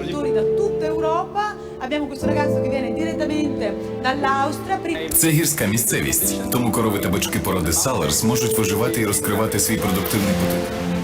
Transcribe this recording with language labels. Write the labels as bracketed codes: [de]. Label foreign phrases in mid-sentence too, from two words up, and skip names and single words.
[it] Da tutta Europa abbiamo questo ragazzo che viene direttamente dall'Austria. [uk] Це гірська місцевість, тому корови та бички породи Салерс можуть виживати і розкривати свій продуктивний потенціал.